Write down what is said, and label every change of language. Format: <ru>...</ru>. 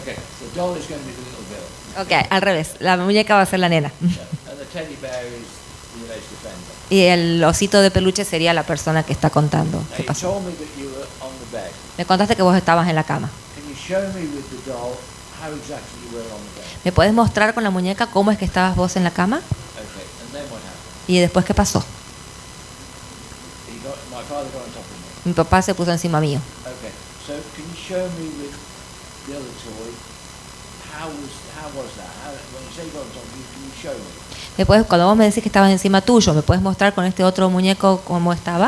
<en>Okay, the doll is going to be the little girl.</en> <es>Ok, al revés. La muñeca va a ser la nena.</es> <en>And the teddy bear is the alleged offender.</en> <es>Y el osito de peluche sería la persona que está contando</es> <en>Now</en> <es>qué</es> <en>you</en> <es>pasó.</es> <en>told me that you were on the bed.</en> <es>Me contaste que vos estabas en la cama.</es> <en>Can you show me with the doll how exactly you were on the bed?</en> <es>¿Me puedes mostrar con la muñeca cómo es que estabas vos en la cama?</es> <en>Okay, and then what happened?</en> <es>Y después, ¿qué pasó?</es> <en>My father got on top of me.</en> <es>Mi papá se puso encima mío.</es> <en>Okay, so can you show me with the other toy how was that? When you say you got on top of me, can you show me?</en> <es>Cuando vos me decís que estabas encima tuyo, ¿me puedes mostrar con este otro muñeco cómo estaba?</es>